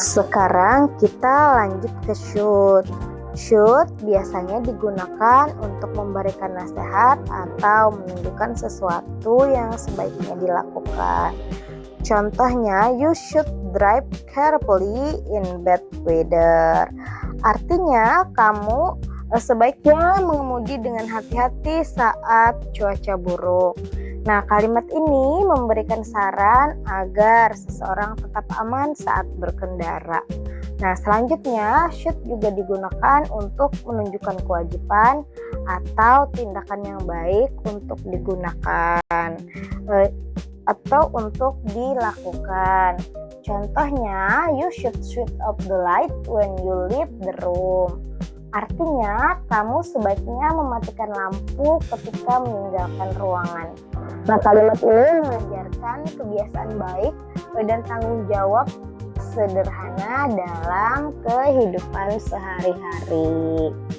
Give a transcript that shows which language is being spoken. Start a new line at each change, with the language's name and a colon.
Indonesian: Sekarang kita lanjut ke should. Should biasanya digunakan untuk memberikan nasihat atau menunjukkan sesuatu yang sebaiknya dilakukan.
English: Contohnya, you should drive carefully in bad weather.
Indonesian: Artinya, kamu sebaiknya mengemudi dengan hati-hati saat cuaca buruk. Nah, kalimat ini memberikan saran agar seseorang tetap aman saat berkendara. Nah, selanjutnya should juga digunakan untuk menunjukkan kewajiban atau tindakan yang baik untuk digunakan atau untuk dilakukan.
English: Contohnya, you should switch off the light when you leave the room.
Indonesian: Artinya, kamu sebaiknya mematikan lampu ketika meninggalkan ruangan. Nah, kalimat ini mengajarkan kebiasaan baik dan tanggung jawab sederhana dalam kehidupan sehari-hari.